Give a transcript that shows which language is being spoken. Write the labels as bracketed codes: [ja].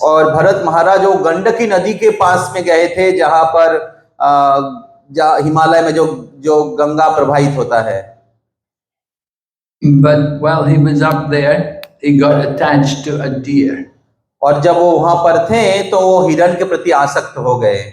[hi] और भरत महाराज वो गंडकी नदी के पास में गए थे जहां पर हिमालय में जो गंगा प्रवाहित होता है। [en] But while he was up there, he got attached to a deer. [hi] और जब वो वहां पर थे तो वो हिरण के प्रति आसक्त हो गए,